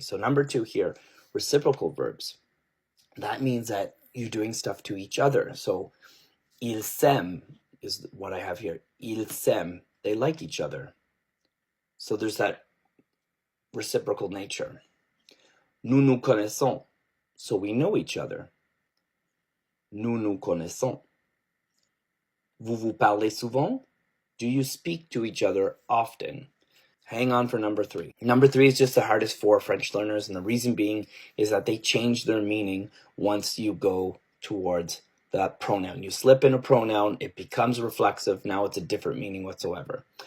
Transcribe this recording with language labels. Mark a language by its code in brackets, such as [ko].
[en] So number 2 here, reciprocal verbs. That means that you're doing stuff to each other. So [fr] ils s'aiment [en] is what I have here. [fr] Ils s'aiment, [en] they like each other. So there's that reciprocal nature. [fr] Nous nous connaissons, [en] so we know each other. [fr] Nous nous connaissons. Vous vous parlez souvent? [en] Do you speak to each other often? Hang on for number 3. Number 3 is just the hardest for French learners, and the reason being is that they change their meaning once you go towards that pronoun. You slip in a pronoun, it becomes reflexive, now it's a different meaning whatsoever.